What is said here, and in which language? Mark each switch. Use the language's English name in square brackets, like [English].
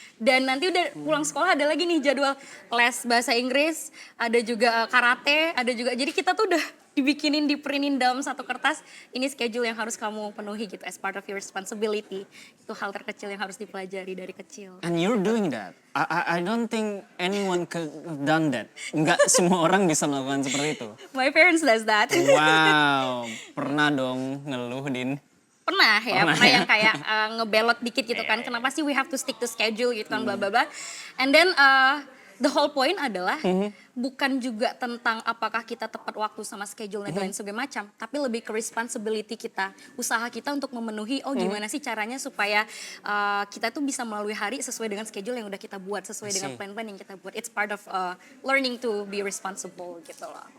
[Indonesian] Dan nanti udah pulang sekolah ada lagi nih jadwal les bahasa Inggris, ada juga karate, ada juga. Jadi kita tuh udah dibikinin, diprintin dalam satu kertas, ini schedule yang harus kamu penuhi gitu as part of your responsibility. Itu hal terkecil yang harus dipelajari dari kecil. [English] And you're doing that. I don't think anyone could have done that. [Indonesian] Enggak semua orang bisa melakukan seperti itu. [English] My parents does that. [Indonesian] Wow, pernah dong ngeluh, Din? Pernah yang kayak ngebelot dikit gitu kan. Kenapa sih we have to stick to schedule gitu kan, bla bla bla. And then the whole point adalah bukan juga tentang apakah kita tepat waktu sama schedule dan lain sebagainya macam, tapi lebih ke responsibility kita, usaha kita untuk memenuhi gimana sih caranya supaya kita tuh bisa melalui hari sesuai dengan schedule yang udah kita buat, sesuai dengan plan-plan yang kita buat. [English] It's part of learning to be responsible gitu loh.